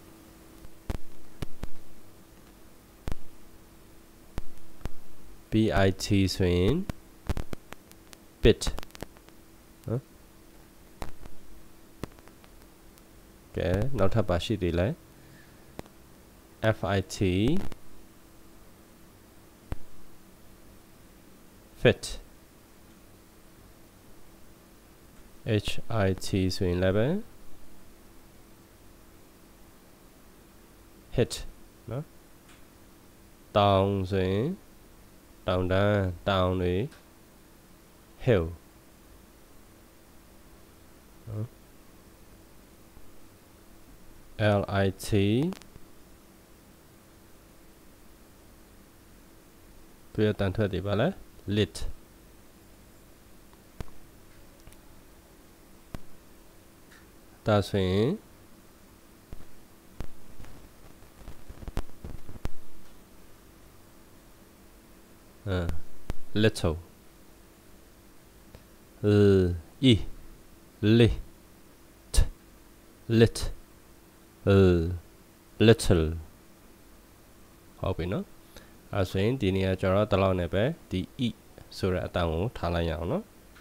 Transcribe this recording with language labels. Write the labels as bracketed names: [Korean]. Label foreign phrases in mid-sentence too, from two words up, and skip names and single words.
[Burmese] bit ဆိုရင် bit နော်ကဲနောက်ထပ်ပါရှိသေးလဲ [English] fit fit hit [Burmese] ဆိုရင်လည်းပဲ hit နော်တောင်ဆိုရင်တောင်တန်းတောင်တွေ hill နော် lit သူရတန်ထွက်တယ်ပါလဲ lit ဒါဆိုရင် [English] little e lit lit little [Burmese] ဟုတ်ပြီနော်အဲဆိုရင်ဒီနေရာကျတော့တလောက်နဲ့ပဲဒီ e ဆိုတဲ့အတန်ကိုထားလိုက်ရအောင်နော်